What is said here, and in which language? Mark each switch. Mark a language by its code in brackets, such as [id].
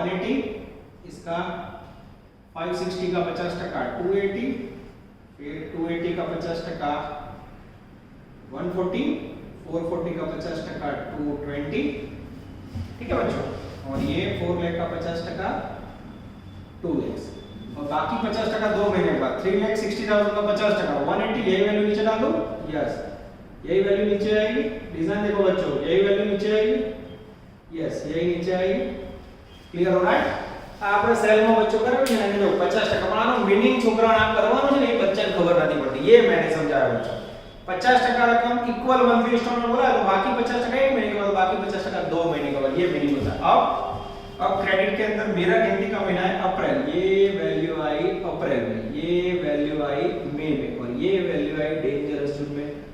[hi] 180 इसका, 560 का 50%, 280, फिर 280 का 50%, 140, 440 का 50%, 220, ठीक है बच्चों। और ये 4 लाख का 50%, 2 लाख। और बाकी 50% 2 महीने के बाद 3,60,000 का 50%, 180, यही वैल्यू नीचे डाल दो। यस, यही वैल्यू नीचे आएगी। डिजाइन देखो बच्चों, यही वैल्यू नीचे आएगी। यस, यही नीचे आएगी। क्लियर हो रहा है? [gu] આપણે સેલમાં બચ્ચો કરાવી છે ને, જો 50% પણ આનો મીનિંગ છોકરાઓને આ કરવાનું છે ને, એ બચ્ચાને ખબર નથી પડતી। [hi] ये मैंने समझाया बच्चों। 50% रकम इक्वल मंथली इंस्टॉलमेंट बोला तो बाकी 50% 1 महीने के बाद, बाकी 50% 2 महीने के बाद, ये मीनिंग होता है। अब क्रेडिट के अंदर मेरा गिनती का महीना है अप्रैल, ये वैल्यू आई अप्रैल में, ये वैल्यू आई मई में, और ये वैल्यू आई डेंजरस जून में।